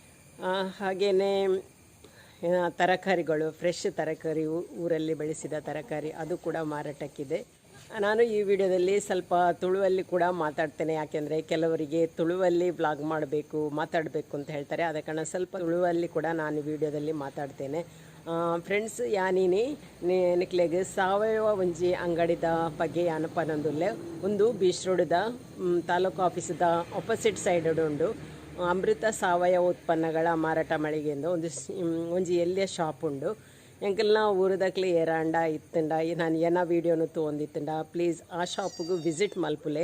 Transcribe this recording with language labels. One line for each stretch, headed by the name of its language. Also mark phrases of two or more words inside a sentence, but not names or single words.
Kannada: ಹಾಗೆಯೇ ತರಕಾರಿಗಳು, ಫ್ರೆಶ್ ತರಕಾರಿ, ಊರಲ್ಲಿ ಬೆಳೆಸಿದ ತರಕಾರಿ, ಅದು ಕೂಡ ಮಾರಾಟಕ್ಕಿದೆ. ನಾನು ಈ ವಿಡಿಯೋದಲ್ಲಿ ಸ್ವಲ್ಪ ತುಳುವಲ್ಲಿ ಕೂಡ ಮಾತಾಡ್ತೇನೆ, ಯಾಕೆಂದರೆ ಕೆಲವರಿಗೆ ತುಳುವಲ್ಲಿ ವ್ಲಾಗ್ ಮಾಡಬೇಕು, ಮಾತಾಡಬೇಕು ಅಂತ ಹೇಳ್ತಾರೆ. ಆದ ಕಾರಣ ಸ್ವಲ್ಪ ತುಳುವಲ್ಲಿ ಕೂಡ ನಾನು ವಿಡಿಯೋದಲ್ಲಿ ಮಾತಾಡ್ತೇನೆ. ಫ್ರೆಂಡ್ಸ್,
Tulu: ಯಾನೀನಿ ನಿಕ್ಲೆಗ್ ಸಾವಯವ ಒಂಜಿ ಅಂಗಡಿದ ಬಗ್ಗೆ ಯಾನಪ್ಪ ನಂದುಲ್ಲೆ ಒಂದು ಬೀಚ್ ರೋಡ್ದ ತಾಲೂಕು ಆಫೀಸದ
English: opposite side
Tulu: ಉಂಡು ಅಮೃತ ಸಾವಯವ ಉತ್ಪನ್ನಗಳ ಮಾರಾಟ ಮಳಿಗೆ ಎಂದು ಒಂಜಿ ಎಲ್ಲಿಯ ಶಾಪ್ ಉಂಡು. ಎಂಕಲ್ನ ಊರದಕ್ಲೆ ಏರಾಂಡ ಇತ್ತಂಡ ನಾನು ಏನ ವೀಡಿಯೋನು ತೊಗೊಂಡಿತ್ತಂಡ ಪ್ಲೀಸ್ ಆ ಶಾಪಿಗೂ ವಿಸಿಟ್ ಮಲ್ಪುಲೆ.